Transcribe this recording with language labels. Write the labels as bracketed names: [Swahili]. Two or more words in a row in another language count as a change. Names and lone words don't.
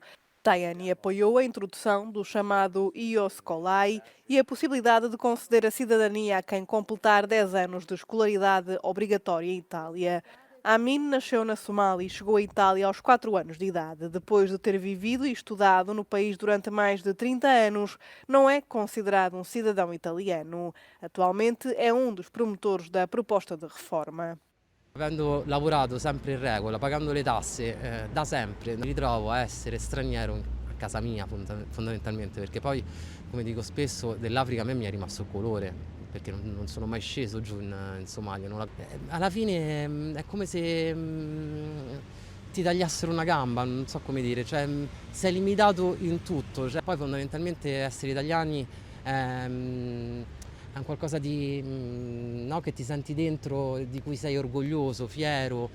[Portuguese] Tajani apoiou a introdução do chamado Ius Scolai e a possibilidade de conceder a cidadania a quem completar 10 anos de escolaridade obrigatória em Itália. Amin nasceu na Somália e chegou à Itália aos 4 anos de idade. Depois de ter vivido e estudado no país durante mais de 30 anos, não é considerado um cidadão italiano. Atualmente é um dos promotores da proposta de reforma. [Italian] Avendo lavorato sempre in regola, pagando le tasse da sempre, mi ritrovo a essere straniero a casa mia fondamentalmente, perché poi, come dico spesso, dell'Africa a me mi è rimasto il colore, perché non sono mai sceso giù in Somalia. Alla fine è come se ti tagliassero una gamba, non so come dire, cioè sei limitato in tutto, cioè, poi fondamentalmente essere italiani è un qualcosa di, no, che ti senti dentro, di cui sei orgoglioso, fiero.